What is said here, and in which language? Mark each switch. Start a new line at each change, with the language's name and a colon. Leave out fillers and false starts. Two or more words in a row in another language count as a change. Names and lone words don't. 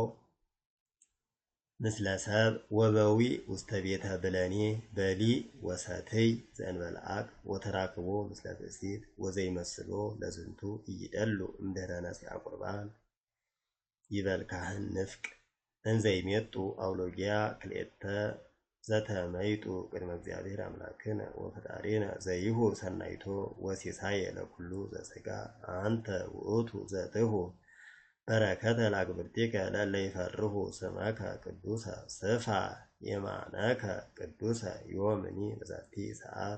Geez: ምስለ ሰብ ወበዊ ውስተ ቤተ ብለኔ በሊ ወሰትይ ዘእንበልዓቅ ወተራክቦ ምስለ ብእሲት ወዘይመስሎ ለዝንቱ እይደሉ እምድኅረ ነሲአ ቁርባን ይበል ካህን ንፍቅ እንዘይሜጡ አውሎጊያ ክልኤተ ዘተመይጡ ቅድመ እግዚአብሔር አምላክነ ወፈጣሪነ ዘይሁብ ሰናይቶ ወሲሳየ ለኩሉ ዘሥጋ አንተ ውእቱ ዘትሁ በረከተ ለአግብርቲከ ለእለ ይፈርሁ ስመከ ቅዱሰ ስፋ የማነከ ቅዱሰ ዮምኒ በዛቲ ሰዓት